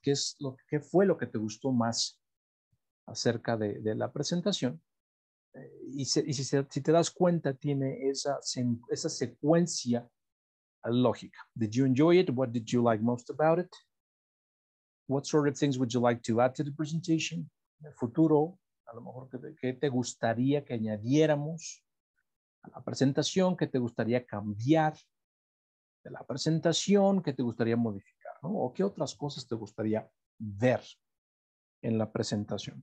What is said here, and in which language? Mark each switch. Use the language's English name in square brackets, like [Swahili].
[Spanish] ¿Qué fue lo que te gustó más acerca de la presentación? Y si te das cuenta, tiene esa secuencia lógica. [English] Did you enjoy it? What did you like most about it? What sort of things would you like to add to the presentation? [Spanish] En el futuro, a lo mejor, ¿qué te gustaría que añadiéramos a la presentación? ¿Qué te gustaría cambiar de la presentación? ¿Qué te gustaría modificar? ¿No? ¿O qué otras cosas te gustaría ver en la presentación?